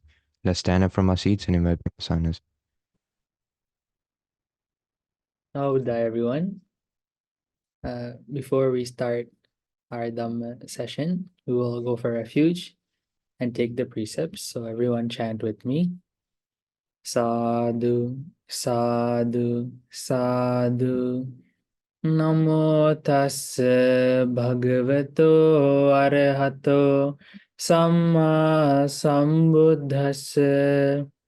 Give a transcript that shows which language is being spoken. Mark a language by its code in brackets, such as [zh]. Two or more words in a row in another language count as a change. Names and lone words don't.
[en] Let's stand up from our seats and invite 𝗙𝗺. Namabuddhaya, everyone. Before we start our Dhamma session, we will go for refuge and take the precepts. So everyone chant with me. [pi] Sadhu, sadhu, sadhu. Namo tassa bhagavato arahato samma sambuddhassa.